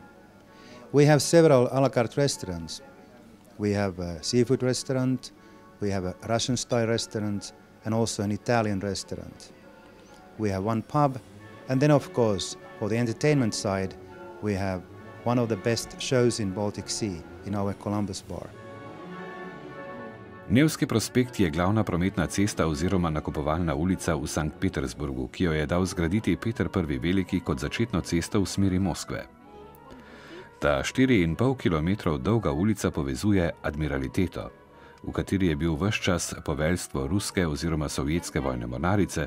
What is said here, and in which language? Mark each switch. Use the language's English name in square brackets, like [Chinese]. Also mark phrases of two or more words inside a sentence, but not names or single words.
[English] We have several a la carte restaurants. We have a seafood restaurant, we have a Russian-style restaurant, and also an Italian restaurant. We have one pub, and then of course, for the entertainment side, we have one of the best shows in Baltic Sea, in our Columbus bar. [Slovenian] Nevski prospekt je glavna prometna cesta oziroma nakupovalna ulica v Sankt Petersburgu, ki jo je dal zgraditi Peter I. Veliki kot začetno cesto v smeri Moskve. Ta 4,5 km dolga ulica povezuje admiraliteto, v kateri je bil ves čas poveljstvo ruske oziroma sovjetske vojne mornarice.